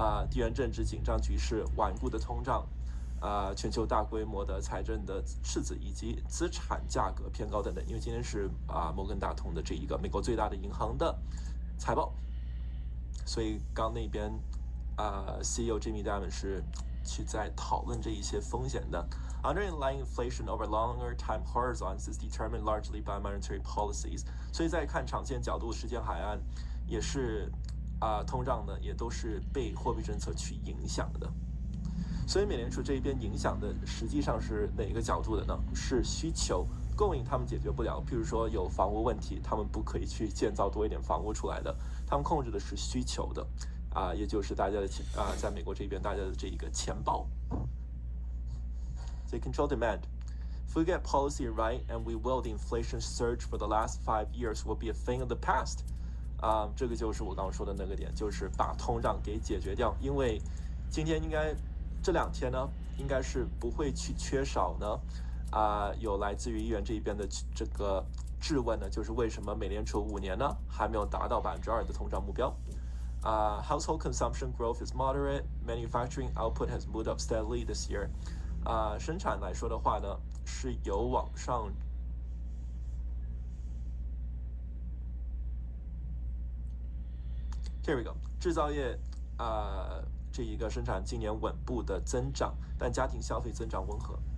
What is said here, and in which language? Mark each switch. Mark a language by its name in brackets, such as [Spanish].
[Chinese] 地缘政治紧张局势、顽固的通胀。全球大规模的财政的赤字以及资产价格偏高等等，因为今天是摩根大通的这一个美国最大的银行的财报，所以刚那边CEO Jamie Dimon 是去在讨论这一些风险的。 [English] Underlying inflation over longer time horizons is determined largely by monetary policies。 [Chinese] 所以在看长线角度，时间海岸也是通胀呢也都是被货币政策去影响的。所以美联储这一边影响的实际上是哪个角度的呢？是需求，供应他们解决不了。譬如说有房屋问题，他们不可以去建造多一点房屋出来的，他们控制的是需求的，也就是大家的在美国这边大家的这一个钱包。 [English] They control demand. If we get policy right, and we will, the inflation surge for the last 5 years will be a thing of the past. [Chinese] 这个就是我刚刚说的那个点，就是把通胀给解决掉，因为今天应该。这2天呢，应该是不会去缺少呢，有来自于议员这一边的这个质问呢，就是为什么美联储5年呢还没有达到2%的通胀目标？ [English] Household consumption growth is moderate. Manufacturing output has moved up steadily this year. [Chinese] 生产来说的话呢，是有往上。 [English] Here we go. [Chinese] 制造业这一个生产今年稳步的增长，但家庭消费增长温和。